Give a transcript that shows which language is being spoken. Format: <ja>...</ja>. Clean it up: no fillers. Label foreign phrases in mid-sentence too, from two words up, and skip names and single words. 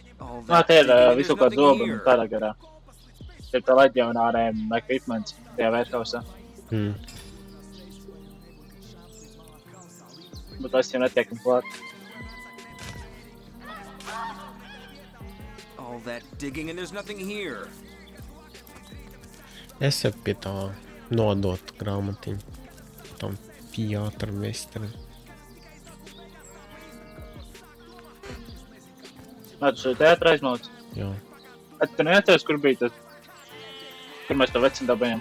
<en>All</en> <lv>Nā,</lv> <en>that</en> <lv>te ir</lv> <en>digging, there's</en> <lv>visu kā</lv> <en>nothing</en> <lv>dobu un</lv> <en>here.</en> <lv>tādā garā. Te ir tā leģionāriem equipments tajā warehousā. Bet es jau netiekam klāt.</lv> <en>All that digging and there's nothing here.</en> <lv>Es jau pie tā nodot grāmatiņu. Tam pijātram meistaram. Nā, tu šo teātra aizmauc. Jā. Tu neatceries, kur bija tas, kur mēs to vecinu dabējam?</lv>